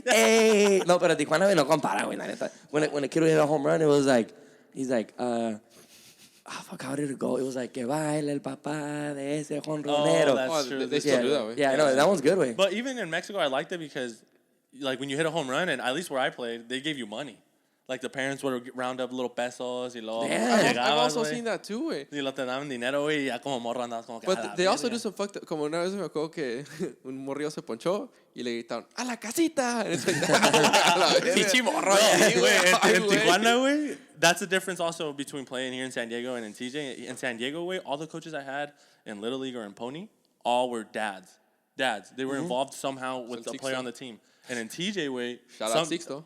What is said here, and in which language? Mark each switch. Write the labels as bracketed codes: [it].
[es] Hey, no, pero Tijuana no compara, güey, la neta. [en] When a kid would hit a home run, it was like, he's like, fuck, how did it go? It was like, [es] que baila el papá de ese jonronero. [en] Oh, that's true. They still do that, güey. Yeah, no, that one's good, way. But even in Mexico, I liked it because, like, when you hit a home run, and at least where I played, they gave you money. Like, the parents would round up little pesos [es] y luego [en] Yeah. I've also seen that too, güey. [es] Y lo te daban dinero, güey, y ya como morro andabas como que a la [en] But they also [es] verga. [en] do some fucked up. [es] Como una vez me acuerdo que un morrillo se ponchó y le gritaron, ¡a la casita! [en] And it's like, [es] Pinche morro, [en] In Tijuana, güey, that's the difference also between playing here in San Diego and in TJ. In San Diego, güey, all the coaches I had in Little League or in Pony, all were dads. They were involved somehow with the player on the team. And in TJ, güey, Shout out Sixto.